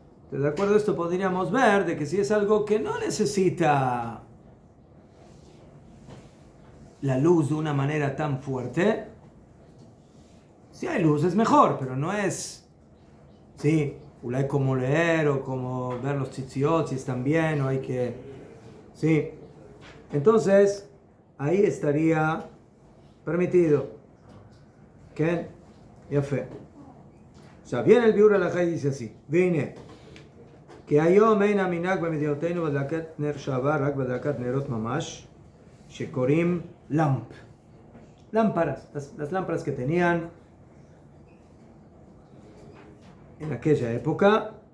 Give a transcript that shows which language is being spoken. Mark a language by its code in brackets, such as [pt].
[es] De acuerdo a esto podríamos ver de que si es algo que no necesita la luz de una manera tan fuerte, si hay luz es mejor, pero no es, sí, hay como leer o como ver los tzitziot si están bien o hay que, sí. Entonces, ahí estaría permitido. ¿Qué? Ya fe. O sea, viene el Biur Halajá y dice así, viene. [he] כי היום אין המנהג במדינותינו בהדלקת נר שבת רק בהדלקת נרות ממש שקוראים למפ. [es] Lámparas, las lámparas que tenían en aquella época.